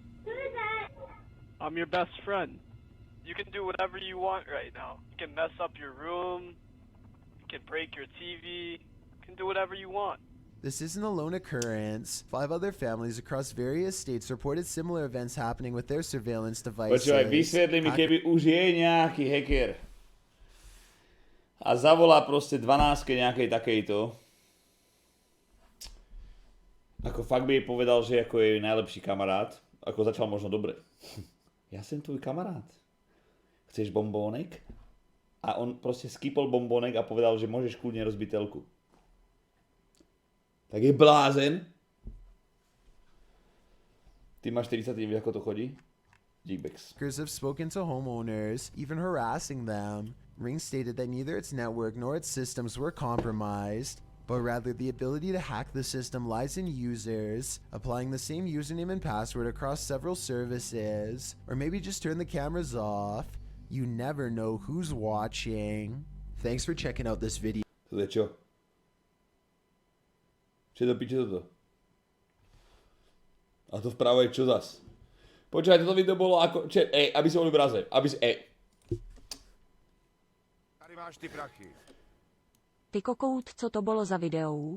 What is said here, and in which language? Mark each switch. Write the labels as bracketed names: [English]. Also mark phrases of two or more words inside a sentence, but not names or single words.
[English] I'm your best friend. You can do whatever you want right now. You can mess up your room, you can break your TV, you can do whatever you want. This isn't a lone occurrence. 5 other families across various states reported similar events happening with their surveillance devices. [Slovak] Počúvaj, vysvetli mi, keby už je nejaký hacker a zavolá proste 12 nejakej takejto, ako fakt by jej povedal, že ako je jej najlepší kamarát, ako začal možno dobre. Ja som tvoj kamarát. Chceš bombónek? A on proste skýpol bombónek a povedal, že môžeš kľudne rozbiť telku. Tak je blázen. Ty máš 40 dní, ako to chodí? Geekbex. [English] Hackers have spoken to homeowners, even harassing them. Ring stated that neither its network nor its systems were compromised, but rather the ability to hack the system lies in users applying the same username and password across several services, or maybe just turn the cameras off. You never know who's watching. Thanks for checking out this video. [Slovak] To je čo? Čo to piče toto? A to vpravo je čo zas? Počúvaj, toto video bolo ako... aby si bol v obraze. Aby si... [Czech] Tady máš ty prachy. Ty kokout, co to bylo za video?